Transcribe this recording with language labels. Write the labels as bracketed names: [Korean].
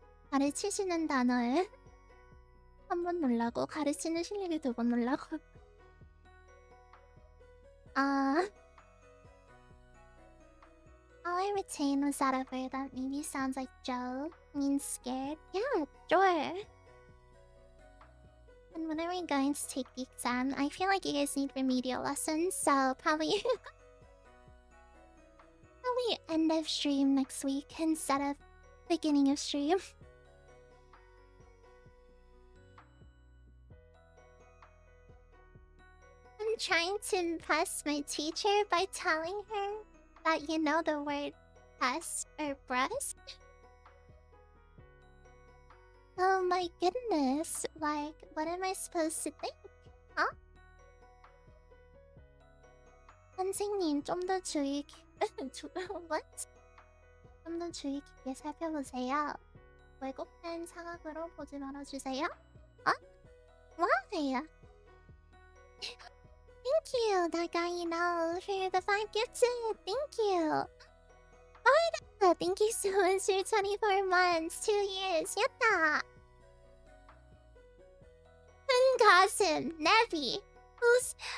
[Korean] 가르치시는 단어에 한 번 놀라고 가르치는 실력이 2번 놀라고. [English] All I retained was that a word that maybe sounds like Joe means scared. Yeah, sure. And when are we going to take the exam? I feel like you guys need remedial lessons, so probably end of stream next week instead of beginning of stream. I'm trying to impress my teacher by telling her that you know the word breast or breast. Oh my goodness, like, what am I supposed to think? Huh? [Korean] 선생님, 좀 더 주의 [English] what? [Korean] 좀 더 주의 깊게 살펴보세요. 왜곡된 상황으로 보지 말아주세요. [English] 어? Why? Thank you, that guy you know, for the 5 gifts. Thank you. Oh, thank you so much for 24 months, 2 years. Yatta! Cousin, Nevi. Who's...